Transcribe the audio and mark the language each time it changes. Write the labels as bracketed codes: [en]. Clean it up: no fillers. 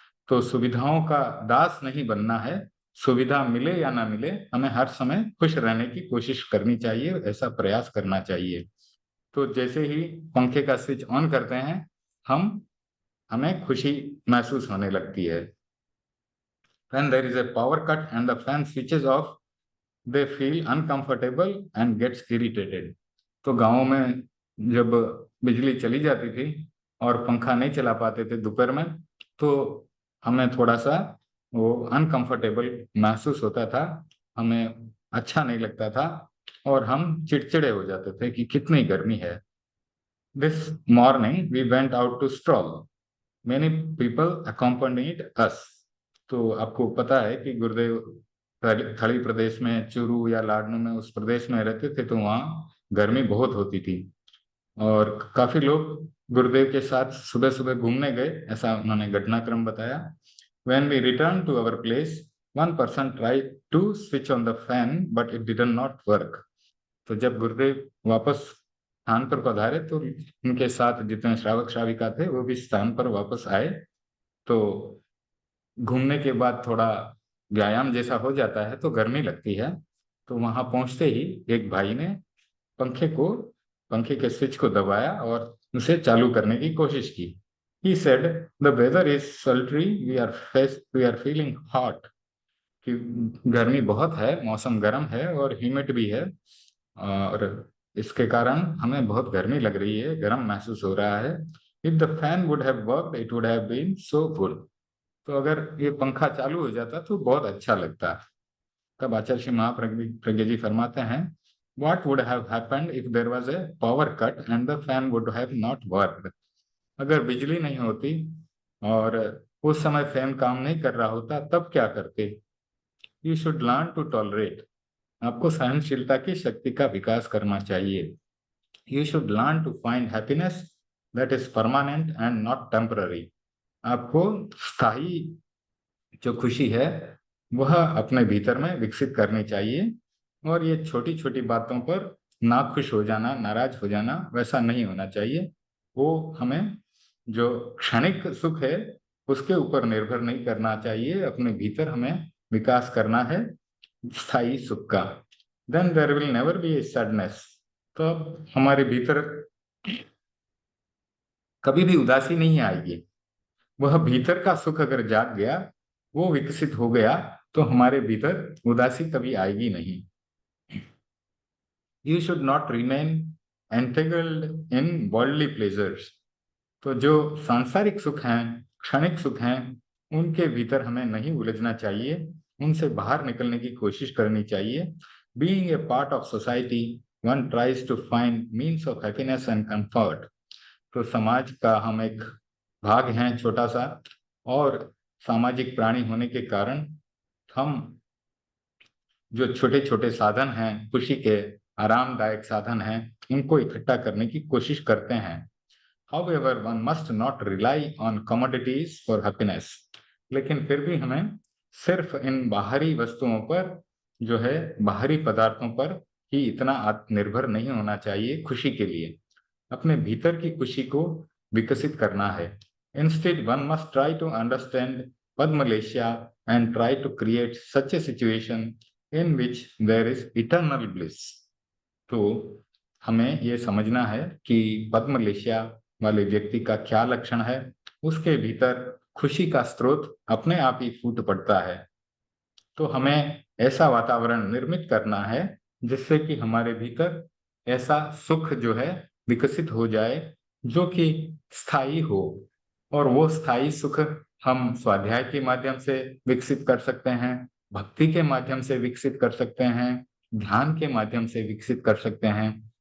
[hi] तो सुविधाओं का दास नहीं बनना है। सुविधा मिले या ना मिले, हमें हर समय खुश रहने की कोशिश करनी चाहिए, ऐसा प्रयास करना चाहिए। तो जैसे ही पंखे का स्विच ऑन करते हैं हमें खुशी महसूस होने लगती है। [en] When there is a power cut and the fan switches off, they feel uncomfortable and gets irritated. [hi] तो गाँव में जब बिजली चली जाती थी और पंखा नहीं चला पाते थे दोपहर में, तो हमें थोड़ा सा वो अनकंफर्टेबल महसूस होता था, हमें अच्छा नहीं लगता था और हम चिड़चिड़े हो जाते थे कि कितनी गर्मी है। [en] This morning we went out to stroll, many people accompanied us. [hi] तो आपको पता है कि गुरुदेव थली प्रदेश में, चूरू या लाडनू में, उस प्रदेश में रहते थे, तो वहाँ गर्मी बहुत होती थी और काफी लोग गुरुदेव के साथ सुबह सुबह घूमने गए, ऐसा उन्होंने घटनाक्रम बताया। [en] When we returned to our place, one person tried to switch on the fan, but it did not work. [hi] तो जब गुरुदेव वापस स्थान पर पधारे तो उनके साथ जितने श्रावक श्राविका थे वो भी स्थान पर वापस आए। तो घूमने के बाद थोड़ा व्यायाम जैसा हो जाता है तो गर्मी लगती है। तो वहां पहुंचते ही एक भाई ने पंखे के स्विच को दबाया और उसे चालू करने की कोशिश की। [en] He said, "The weather is sultry. We are feeling hot." [hi] कि गर्मी बहुत है, मौसम गर्म है और ह्यूमिड भी है और इसके कारण हमें बहुत गर्मी लग रही है, गर्म महसूस हो रहा है। [en] If the fan would have worked, it would have been so good. [hi] तो अगर ये पंखा चालू हो जाता तो बहुत अच्छा लगता। तब आचार्य श्री महाप्रज्ञ जी फरमाते हैं, [en] What would have happened if there was a power cut and the fan would have not worked? [hi] अगर बिजली नहीं होती और उस समय फैन काम नहीं कर रहा होता तब क्या करते? [en] You should learn to tolerate. [hi] आपको सहनशीलता की शक्ति का विकास करना चाहिए। [en] You should learn to find happiness that is permanent and not temporary. [hi] आपको स्थायी जो खुशी है वह अपने भीतर में विकसित करनी चाहिए और ये छोटी छोटी बातों पर नाखुश हो जाना, नाराज हो जाना वैसा नहीं होना चाहिए। वो हमें जो क्षणिक सुख है उसके ऊपर निर्भर नहीं करना चाहिए, अपने भीतर हमें विकास करना है स्थायी सुख का। [en] Then there will never be a sadness. [hi] तो अब हमारे भीतर कभी भी उदासी नहीं आएगी। वह भीतर का सुख अगर जाग गया, वो विकसित हो गया तो हमारे भीतर उदासी कभी आएगी नहीं। [en] You should not remain entangled in worldly pleasures. [hi] तो जो सांसारिक सुख हैं, क्षणिक सुख हैं, उनके भीतर हमें नहीं उलझना चाहिए, उनसे बाहर निकलने की कोशिश करनी चाहिए। [en] Being a part of society, one tries to find means of happiness and comfort. [hi] तो समाज का हम एक भाग हैं छोटा सा और सामाजिक प्राणी होने के कारण हम जो छोटे छोटे साधन हैं, खुशी के आरामदायक साधन हैं, उनको इकट्ठा करने की कोशिश करते हैं। [en] However, one must not rely on commodities for happiness. [hi] लेकिन फिर भी हमें सिर्फ इन बाहरी वस्तुओं पर जो है बाहरी पदार्थों पर ही इतना आत्मनिर्भर नहीं होना चाहिए खुशी के लिए। अपने भीतर की खुशी को विकसित करना है। [en] Instead, one must try to understand Padmalesha and try to create such a situation in which there is eternal bliss. [hi] तो हमें ये समझना है कि पद्मलेशिया वाले व्यक्ति का क्या लक्षण है। उसके भीतर खुशी का स्रोत अपने आप ही फूट पड़ता है। तो हमें ऐसा वातावरण निर्मित करना है जिससे कि हमारे भीतर ऐसा सुख जो है विकसित हो जाए जो कि स्थायी हो, और वो स्थायी सुख हम स्वाध्याय के माध्यम से विकसित कर सकते हैं, भक्ति के माध्यम से विकसित कर सकते हैं, ध्यान के माध्यम से विकसित कर सकते हैं।